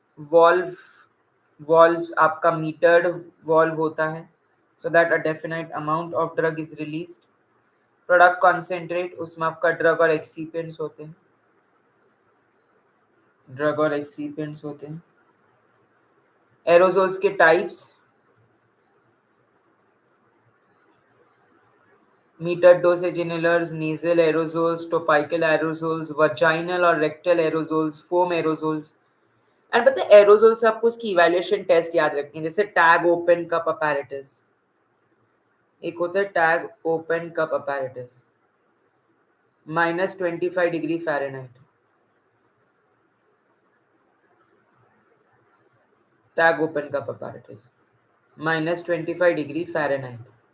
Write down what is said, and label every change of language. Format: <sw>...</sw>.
<en>Valve, valve आपका metered valve होता है, so that a definite amount of drug is released.</en> <hi>Product concentrate, उसमें आपका ड्रग और एक्सीपिएंट्स होते हैं, ड्रग और एक्सीपिएंट्स होते हैं। एरोजोल्स के types,</hi> <en>metered dosage inhalers, nasal aerosols, topical aerosols, vaginal और rectal aerosols, foam aerosols.</en> <hi>And पता है एरोजोल से आपको उसकी इवैल्यूएशन टेस्ट याद रखनी है, जैसे टैग ओपन कप अपैरेटस, एक होता है tag open cup apparatus, -25 degree Fahrenheit, tag open cup apparatus -25 degree Fahrenheit.</hi>